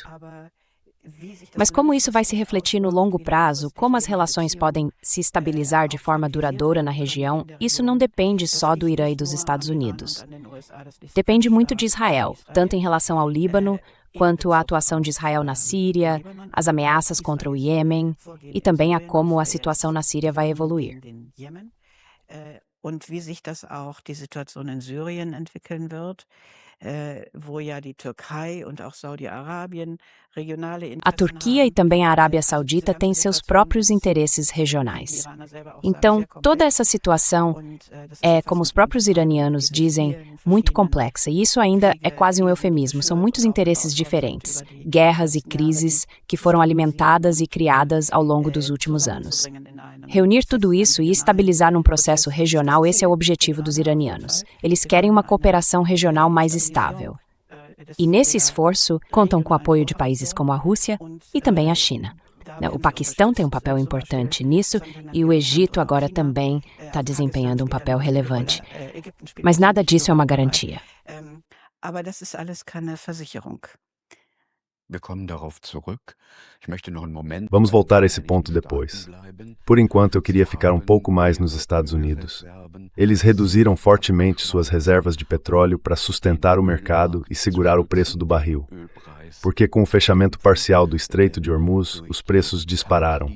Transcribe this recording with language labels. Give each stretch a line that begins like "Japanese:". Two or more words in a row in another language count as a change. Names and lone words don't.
Portuguese: Mas como isso vai se refletir no longo prazo, como as relações podem se estabilizar de forma duradoura na região, isso não depende só do Irã e dos Estados Unidos. Depende muito de Israel, tanto em relação ao Líbano, quanto à atuação de Israel na Síria, as ameaças contra o Iêmen e também a como a situação na Síria vai evoluir.
German: Und wie sich das auch die Situation in Syrien entwickeln wird, wo ja die Türkei und auch Saudi-Arabien regionale
Portuguese: A Turquia e também a Arábia Saudita têm seus próprios interesses regionais. Então, toda essa situação é, como os próprios iranianos dizem, muito complexa. E isso ainda é quase um eufemismo. São muitos interesses diferentes, guerras e crises que foram alimentadas e criadas ao longo dos últimos anos. Reunir tudo isso e estabilizar num processo regional, esse é o objetivo dos iranianos. Eles querem uma cooperação regional mais estável. E nesse esforço, contam com o apoio de países como a Rússia e também a China. O Paquistão tem um papel importante nisso e o Egito agora também está desempenhando um papel relevante. Mas nada disso é uma garantia.
German: Aber das ist alles keine Versicherung.
Portuguese: Vamos voltar a esse ponto depois. Por enquanto, eu queria ficar um pouco mais nos Estados Unidos. Eles reduziram fortemente suas reservas de petróleo para sustentar o mercado e segurar o preço do barril. Porque com o fechamento parcial do Estreito de Hormuz, os preços dispararam.